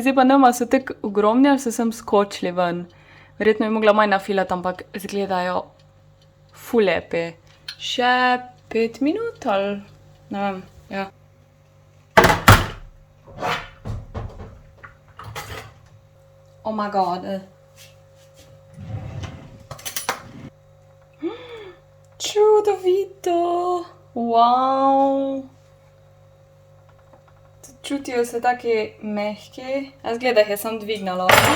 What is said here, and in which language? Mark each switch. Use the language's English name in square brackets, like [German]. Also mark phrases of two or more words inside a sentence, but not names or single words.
[Slovenian] Zdaj pa nema, so tako ogromni ali so sem skočili ven. Verjetno bi mogla manj nafilati, ampak izgledajo ful lepi. Še 5 minut ali ne vem, ja. [English] Oh my god. [Slovenian] Čudovito. Wow. Čutijo se taki mehki. Zgleda, jih je sam dvignalo.